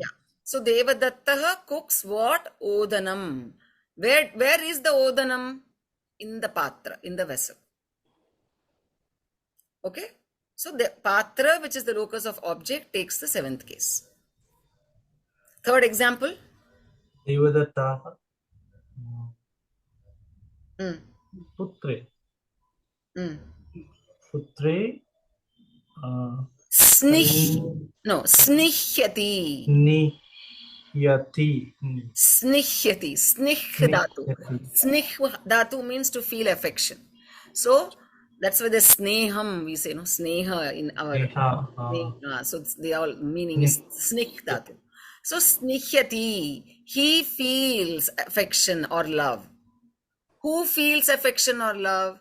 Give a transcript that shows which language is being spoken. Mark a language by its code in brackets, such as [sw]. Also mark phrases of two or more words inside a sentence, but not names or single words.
[en] So Devadattaha cooks what? Odanam. Where is the Odanam? In the Patra, in the vessel. Okay? So the Patra, which is the locus of object, takes the seventh case. Third example. [sa] Devadattaha Putre. Putre Snihyati. Snihyati. Snih dhatu. Snih dhatu [en] means to feel affection. So that's why the sneham we say, no? Sneha in our so they all meaning is [sa] snih dhatu. [en] So snihyati, he feels affection or love. Who feels affection or love?